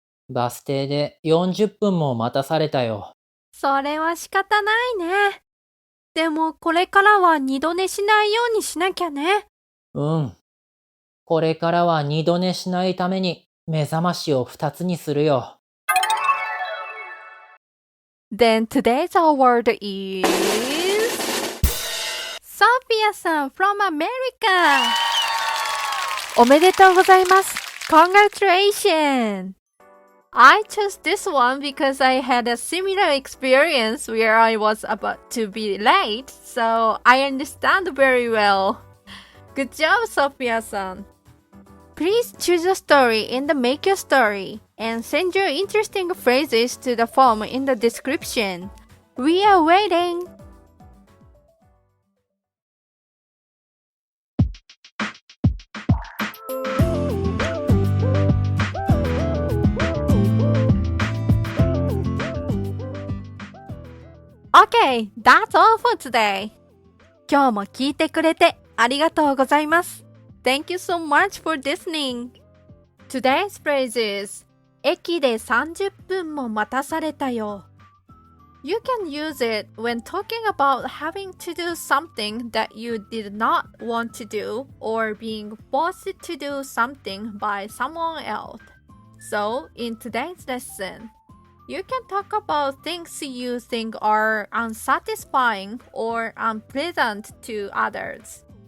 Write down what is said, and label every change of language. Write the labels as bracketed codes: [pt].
[ja] バス停で40分も待たされたよ。それは仕方ないね。でもこれからは二度寝しないようにしなきゃね。うん。これからは二度寝しないために目覚ましを2つにするよ。 [en] Then today's our word is Sophia さん from America. [ja] おめでとうございます。 [en] Congratulations! I chose this one because I had a similar experience where I was about to be late, so I understand very well. Good job, Sophia さん. Please choose a story in the Make Your Story and send your interesting phrases to the form in the description. We are waiting! Okay, that's all for today. [ja] 今日も聞いてくれてありがとうございます。 [en] Thank you so much for listening. Today's phrase is [ja] 駅で30分も待たされたよ。 [en] You can use it when talking about having to do something that you did not want to do or being forced to do something by someone else. So, in today's lesson, you can talk about things you think are unsatisfying or unpleasant to others.